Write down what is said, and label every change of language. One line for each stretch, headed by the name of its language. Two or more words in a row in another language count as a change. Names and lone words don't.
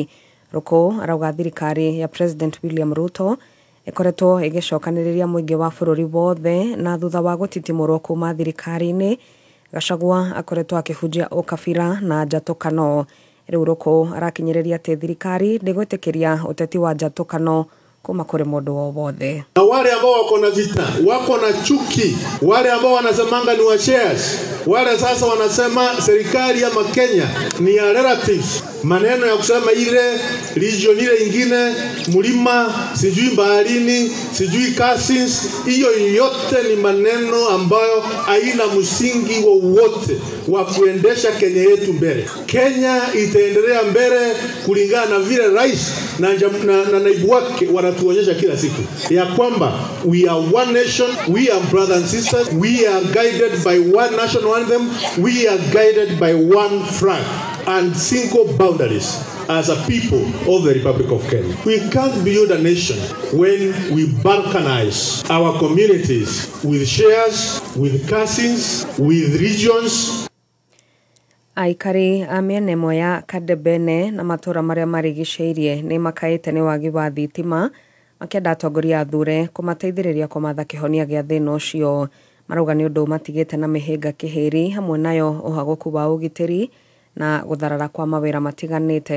Kikuyu: Ruku arauga thirikari ya President William Ruto ĩkoretwo ĩgĩcokanĩrĩria mũingĩ wa bũrũri wothe na thutha wa gũtitimũrwo kuma thirikari-inĩ. Gachagua akoretwo akĩhunjia ũkabira na njatũkano. Rĩu Ruku arakinyĩrĩria atĩ thirikari ndĩgwĩtĩkĩria ũteti wa njatũkano kuma kure mundu wothe.
Swahili: Na wale ambao wako na vita, wako na chuki, wale ambao wanasemanga ni wa shares, wale sasa wanasema serikali ama Kenya ni ya relatives. Maneno ya kusema ile region ile ingine mlima sijui baharini sijui cousins, hiyo yote ni maneno ambayo haina msingi wowote wa kuendesha Kenya yetu mbele. Kenya itaendelea mbele kulingana na vile rais na naibu wake wanatuonyesha kila siku ya kwamba
English: we are one nation, we are brothers and sisters, we are guided by one national anthem, we are guided by one flag and single boundaries as a people of the Republic of Kenya. We can't build a nation when we balkanize our communities with shares, with cousins, with regions.
Kikuyu: Aikari a mĩena ĩmwe ya Kadebene na matũra marĩa marigicĩirie nĩ makaĩte nĩ wagi wa thitima makĩenda atongoria athure kũmateithĩrĩria kũmatha kĩhonia gĩa thĩna ũcio. Marauga nĩ ũndũ matigĩte na mĩhĩnga kĩhĩri hamwe nayo ũhagũku wa ũgitĩri na gũtharara kwa mawĩra matiganĩte.